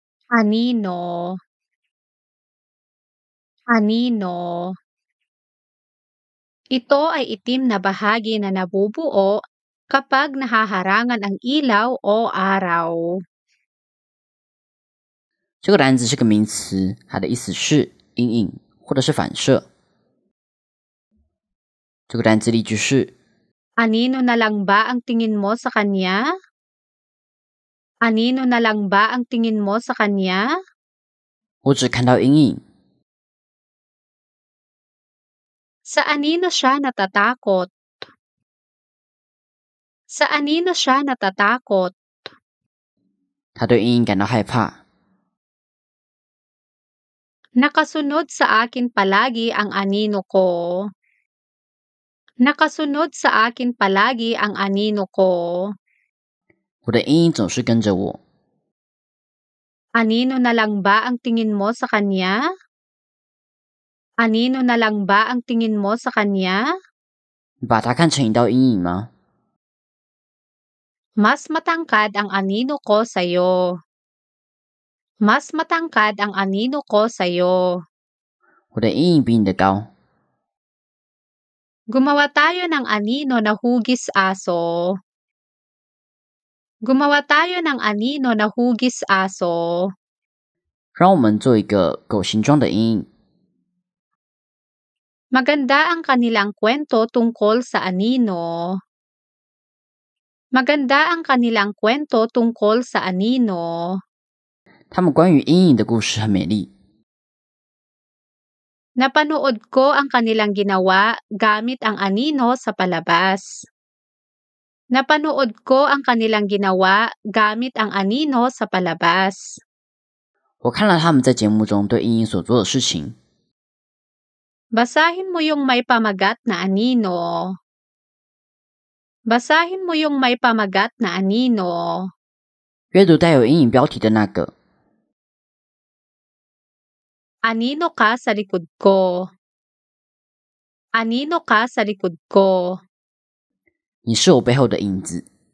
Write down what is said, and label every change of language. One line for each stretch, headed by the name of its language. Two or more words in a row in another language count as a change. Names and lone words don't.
Filipino: Anino. Anino. Ito ay itim na bahagi na nabubuo kapag nahaharangan ang ilaw o araw.
Chinese: 这个单词是个名词，它的意思是阴影或者是反射。这个单词例句是
Filipino: Anino na lang ba ang tingin mo sa kanya? Anino na lang ba ang tingin mo sa kanya?
Chinese: 我只看到阴影。
Filipino: Sa anino siya natatakot? Sa anino siya natatakot?
Chinese: 他对阴影感到害怕。
Filipino: Nakasunod sa akin palagi ang anino ko. Nakasunod sa akin palagi ang anino ko.
Chinese: 我的阴影总是跟着我。
Filipino: Anino na lang ba ang tingin mo sa kanya? Anino na lang ba ang tingin mo sa kanya?
Chinese: 你把它看成一道阴影吗？
Filipino: Mas matangkad ang anino ko sa'yo. Mas matangkad ang anino ko sa'yo.
Chinese: 我的阴影比你的高。
Filipino: Gumawa tayo ng anino na hugis aso. Gumawa tayo ng anino na hugis aso.
Chinese: 让我们做一个狗形状的阴影。
Filipino: Maganda ang kanilang kwento tungkol sa anino. Maganda ang kanilang kwento tungkol sa anino.
Chinese: 他们关于阴影的故事很美丽。
Filipino: Napanood ko ang kanilang ginawa gamit ang anino sa palabas. Napanood ko ang kanilang ginawa gamit ang anino sa palabas.
Chinese: 我看了他们在节目中对阴影所做的事情。
Filipino: Basahin mo yung may pamagat na anino. Basahin mo yung may pamagat na anino.
Chinese: 阅读带有阴影标题的那个。
Filipino: Anino ka sa likod ko. Anino ka sa likod ko.
Chinese: 你是我背后的影子。